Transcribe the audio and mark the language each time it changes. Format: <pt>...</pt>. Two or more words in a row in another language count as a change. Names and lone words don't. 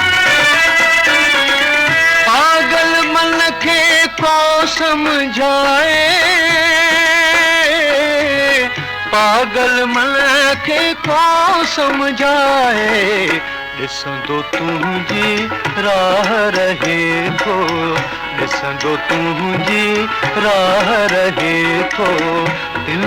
<hi>पागल मन के को समझाए, पागल मन के को समझाए।</hi> <sd>ॾिसंदो तुंहिंजी राह रहे थो, ॾिसंदो तुंहिंजी राह रहे थो, दिल</sd>